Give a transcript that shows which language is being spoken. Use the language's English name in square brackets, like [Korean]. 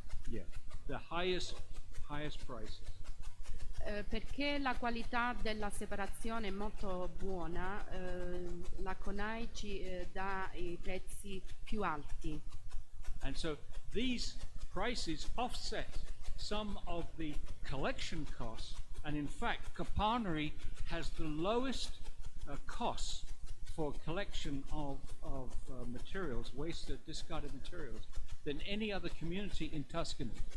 [English] Yeah, the highest prices. [Italian] Perché la qualità della separazione è molto buona, la CONAI ci dà i prezzi più alti. [English] And so these prices offset some of the collection costs, and in fact Campania has the lowest costs for collection of materials, wasted, discarded materials, than any other community in Tuscany.